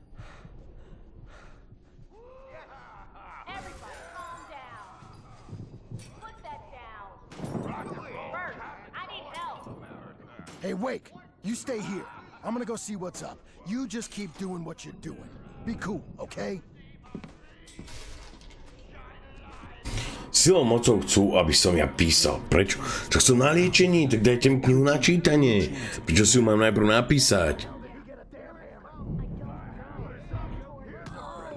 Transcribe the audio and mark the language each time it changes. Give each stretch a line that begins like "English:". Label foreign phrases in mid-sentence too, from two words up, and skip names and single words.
English: Everybody calm down. Put that down. Bert, I need help. Hey, Wake, you stay here. I'm gonna go see what's up. You just keep doing what you're doing. Be cool, okay?
Slovak: Silou mocou chcú, aby som ja písal. Prečo? Čo som na liečení, tak dajte mi knihu na čítanie. Prečo si ju mám najprv napísať?